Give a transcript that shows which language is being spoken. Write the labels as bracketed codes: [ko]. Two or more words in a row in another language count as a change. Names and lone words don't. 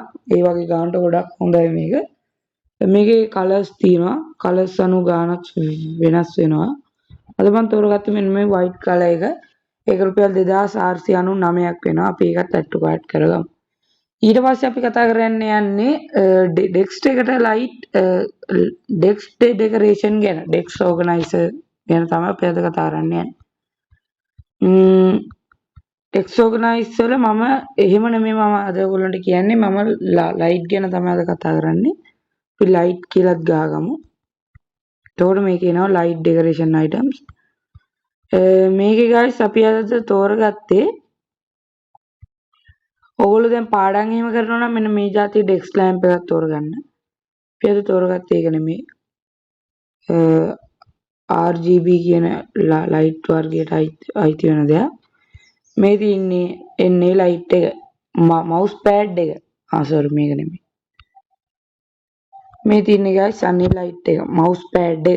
[si] ඒ වගේ ගානට ගොඩක් හොඳයි මේක. මේකේ කලර්ස් තියෙනවා. කලර්ස් අනුව ගානක් වෙනස් වෙනවා. අද මම තෝරගත්තේ මෙන්න මේ [en] white color [si] එක. ඒක රුපියල් 2499ක් වෙනවා. අපි ඒකත් [en] add to cart [si] කරගමු. ඊට පස්සේ අපි කතා කරන්න යන්නේ desk එකට [en] light desk decoration [si] ගැන. [en] desk organizer [si] ගැන තමයි අපි අද කතා කරන්න යන්නේ. [en] desk organizer [si] වල මම එහෙම නෙමෙයි මම අද ඔයගොල්ලන්ට කියන්නේ මම light ගැන තමයි අද කතා කරන්නේ. අපි light කියලාත් ගහගමු. එතකොට මේකේ එනවා [en] light decoration items. [si] මේකේ guys අපි අද තෝරගත්තේ ඔයගොල්ලෝ දැන් පාඩම් එහෙම කරනවා නම් මෙන්න මේ જાතිය [en] desk lamp [si] එකක් තෝරගන්න. අපි අද තෝරගත්තේ ඒක නෙමෙයි. RGB කියන light වර්ගයට අයිති වෙන දෙයක්. මේ තියෙන්නේ light එක [en] mouse pad [si] එක. sorry මේක නෙමෙයි. මේ තියෙන්නේ guys අනේ light එක [en] mouse pad [si] එක.